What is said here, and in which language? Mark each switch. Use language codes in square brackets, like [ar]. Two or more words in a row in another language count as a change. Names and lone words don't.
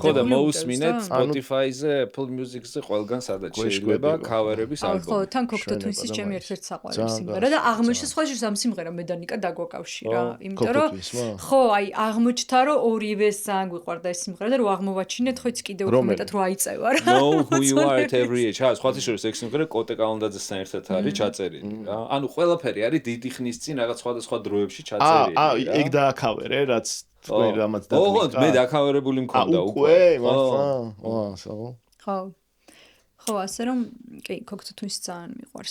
[ka] ხო და მოусმინეთ Spotify-ზე, Apple Music-ზე ყველგან სადაც შეიძლება cover-ების ალბომი. ხო, თან Cocteau Twins-ის ჩემი ერთ-ერთი საყვარელი სიმღერა და აღმოჩნდა სხვა შორის ამ სიმღერა მე და ნიკა დაგვაკავშირა, იმიტომ რომ ხო, აი აღმოჩნდა რომ ორივეს ძალიან გვიყვარდა ეს სიმღერა და რომ აღმოვაჩინეთ ხო იცი კიდევ უფრო მეტად რო აიწევა რა. [en] Know who you are at every age. [ka] სხვათა შორის ეს სიმღერა კალანდაძესთან ერთად არის ჩაწერილი რა. ანუ ყველაფერი არის დიდი ხნის წინ რაღაც სხვადასხვა დროებში ჩაწერილი რა. ეგ დააკავერე რაც თქვენ რამაც და ოღონდ მე დაკავერებული მქონდა უკვე მართლა ხო ხო ასე რომ კი Cocteau Twins ძალიან მიყვარს